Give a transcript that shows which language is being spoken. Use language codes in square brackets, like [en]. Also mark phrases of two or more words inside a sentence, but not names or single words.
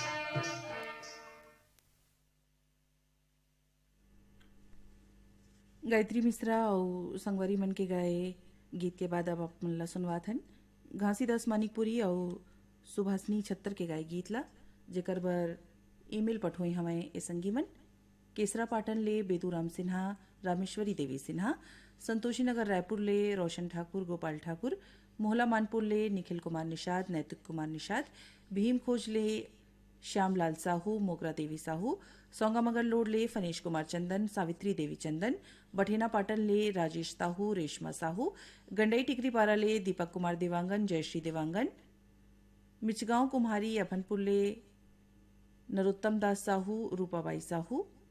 [hne] गायत्री मिश्रा और संगवारी मन के गाए गीत के बाद अब अपन ला सुनवात हन घासीदास मानिकपुरी और सुभाषनी छत्तर के गाए गीत ला जेकर बर ईमेल पठोई हमें ए संगी मन केसरा पाटन ले बेदूराम सिन्हा रामेश्वरी देवी सिन्हा संतोषी नगर रायपुर ले रोशन ठाकुर गोपाल ठाकुर मोहला मानपुर ले निखिल कुमार निषाद नैतिक कुमार निषाद भीम खोज ले श्यामलाल साहू मोगरा देवी साहू सौंगामगर लोड ले फनेश कुमार चंदन सावित्री देवी चंदन बठेना पाटन ले राजेश साहू रेशमा साहू गंडई टिकरी पारा ले दीपक कुमार देवांगन जयश्री देवांगन मिचगांव कुम्हारी अभनपुर ले नरोत्तम दास साहू रूपाबाई साहू